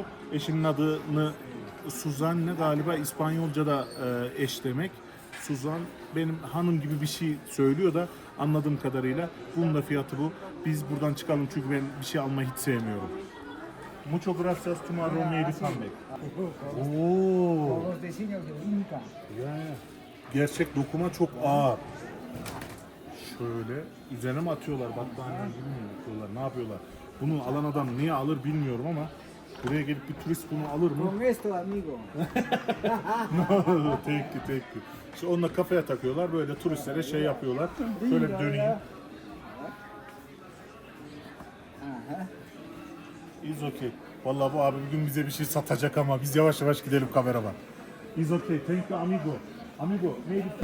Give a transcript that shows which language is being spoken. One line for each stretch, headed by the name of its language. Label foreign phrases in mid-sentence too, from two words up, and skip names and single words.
Turkish: Eşinin adını Suzanne galiba İspanyolca'da eş demek. Suzan benim hanım gibi bir şey söylüyor da anladığım kadarıyla bunun da fiyatı bu. Biz buradan çıkalım çünkü ben bir şey almayı hiç sevmiyorum.
Spanish: Mucho gracias
English: tomorrow maybe comeback. Oo.
Spanish: Con los diseños de Inca.
Turkish: Ya. Gerçek dokuma çok ağır. Şöyle üzerine mi atıyorlar battaniye gibi mi atıyorlar ne yapıyorlar? Bunu alan adam niye alır bilmiyorum ama buraya gelip bir turist bunu alır mı?
Spanish: Con esto, amigo.
English: No, thank you.
Turkish: İşte onunla kafaya takıyorlar böyle turistlere şey yapıyorlar. Şöyle bir döneyim. Ajá.
English: Is okay.
Turkish: Vallahi bu abi bugün bize bir şey satacak ama biz yavaş yavaş gidelim kameraman.
English: Is okay. Thank you amigo. Amigo, maybe.